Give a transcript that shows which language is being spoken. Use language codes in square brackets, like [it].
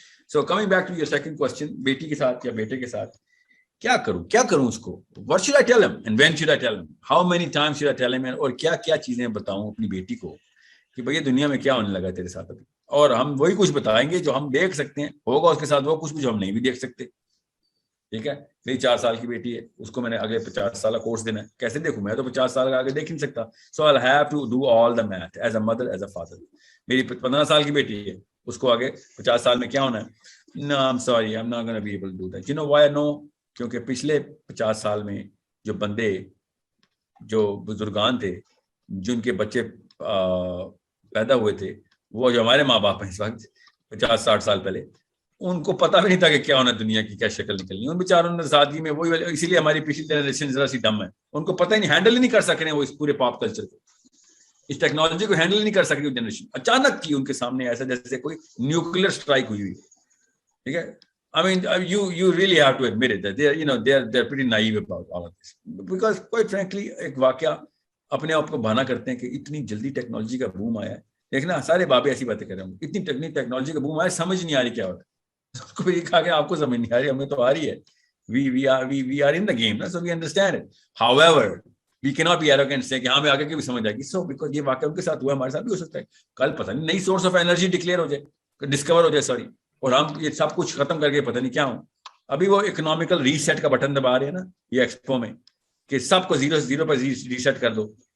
[en] so coming back to your second question, [ur] بیٹی کے ساتھ یا بیٹے کے ساتھ کیا کروں اس کو, [en] what should I tell him [ur] and when should I tell him, how many times should I tell him, اور کیا چیزیں بتاؤں اپنی بیٹی کو کہ بھئی دنیا میں کیا ہونے لگا تیرے ساتھ ابھی, اور ہم وہی کچھ بتائیں گے جو ہم دیکھ سکتے ہیں, ہوگا اس کے ساتھ وہ کچھ بھی جو ہم نہیں بھی دیکھ سکتے. ٹھیک ہے, میری 4 سال کی بیٹی ہے, اس کو میں نے اگلے 50 سال کا کورس دینا ہے, کیسے دیکھوں, میں تو 50 سال کا آگے دیکھ نہیں سکتا. [en] So I'll have to do all the math as a mother, as a father. [ur] میری 15 سال کی بیٹی ہے, اس کو آگے 50 سال میں کیا ہونا ہے, [en] no I'm sorry I'm not going to be able to do that. You know why I know, [ur] کیونکہ پچھلے 50 سال میں جو بندے, جو بزرگان تھے, جن کے بچے پیدا ہوئے تھے, وہ جو ہمارے ماں باپ ہیں اس وقت 50-60 سال پہلے, ان کو پتہ بھی نہیں تھا کہ کیا ہونا دنیا کی, کیا شکل نکلنی. ان بیچاروں نے سادگی میں وہی, اسی لیے ہماری پچھلی جنریشن ذرا سی ڈم ہے, ان کو پتہ ہی نہیں, ہینڈل ہی نہیں کر سک رہے وہ اس پورے پاپ کلچر کو, اس ٹیکنالوجی کو ہینڈل نہیں کر سک رہی جنریشن. اچانک کی ان کے سامنے ایسا جیسے کوئی نیوکلیر اسٹرائک ہوئی. ٹھیک ہے, [en] I mean, you really have to admit it that they're pretty naive about all of this, because quite frankly [ur] ایک واقعہ اپنے آپ کو بہانا کرتے ہیں کہ اتنی جلدی ٹیکنالوجی کا بوم آیا ہے. دیکھنا سارے بابے ایسی باتیں کر رہے ہوں, اتنی ٹیکنالوجی کا بوم آیا, سمجھ نہیں آ رہی کیا ہوتا ہے. کو یہ کہا کہ آپ کو سمجھ نہیں آ رہی, ہمیں تو آ رہی ہے. [en] we are in the game, so we understand it. However, we cannot be arrogant say [ur] کہ ہاں میں آگے کی بھی سمجھ آئے گی. So because یہ واقعہ ان کے ساتھ ہوا, ہمارے ساتھ بھی ہو سکتا ہے. کل پتہ نہیں نئی سورس آف انرجی ڈکلیئر ہو جائے, ڈسکور ہو جائے, سوری, اور ہم یہ سب کچھ ختم کر کے پتہ نہیں کیا ہوں. ابھی وہ اکنامیکل ریسیٹ کا بٹن دبا رہے ہیں نا یہ ایکسپو میں, کہ سب کو زیرو پر ریسیٹ کر دو.